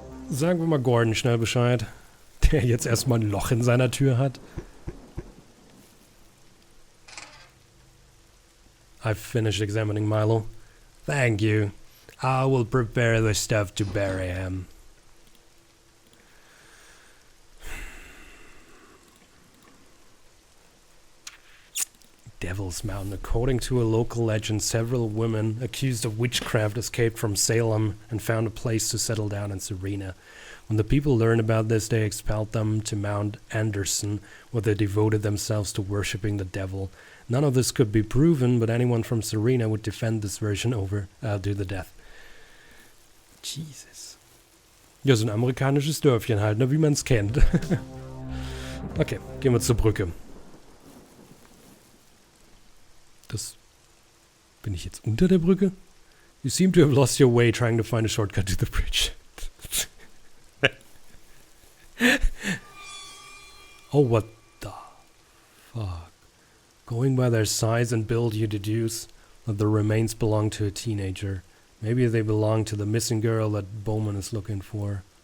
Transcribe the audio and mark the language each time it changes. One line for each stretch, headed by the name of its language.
German: Sagen wir mal Gordon schnell Bescheid, der jetzt erstmal ein Loch in seiner Tür hat.
English: I've finished examining Milo. Thank you. I will prepare the stuff to bury him. Devil's Mountain. According to a local legend, several women accused of witchcraft escaped from Salem and found a place to settle down in Serena. When the people learned about this, they expelled them to Mount Anderson, where they devoted themselves to worshipping the devil. None of this could be proven, but anyone from Serena would defend this version to the death. Jesus.
German: Ja, so ein amerikanisches Dörfchen halt, ne, wie man es kennt. Okay, gehen wir zur Brücke. Bin ich jetzt unter der Brücke?
English: You seem to have lost your way trying to find a shortcut to the bridge. Oh, what the fuck? Going by their size and build, you deduce that the remains belong to a teenager. Maybe they belong to the missing girl that Bowman is looking for.